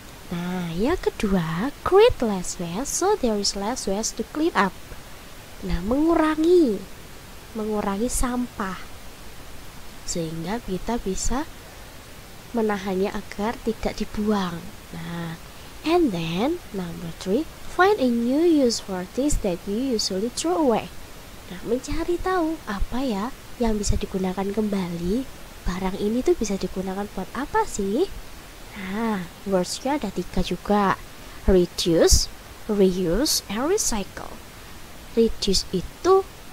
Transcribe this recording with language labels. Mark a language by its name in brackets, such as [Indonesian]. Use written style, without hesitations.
[Indonesian] Nah, yang kedua, [English] create less waste so there is less waste to clean up. [Indonesian] Nah, mengurangi sampah sehingga kita bisa menahannya agar tidak dibuang. [English] Nah, and then number 3, find a new use for things that you usually throw away. [Indonesian] Nah, mencari tahu apa ya yang bisa digunakan kembali. Barang ini tuh bisa digunakan buat apa sih? Nah, words-nya ada 3 juga: reduce, reuse, and recycle. Reduce itu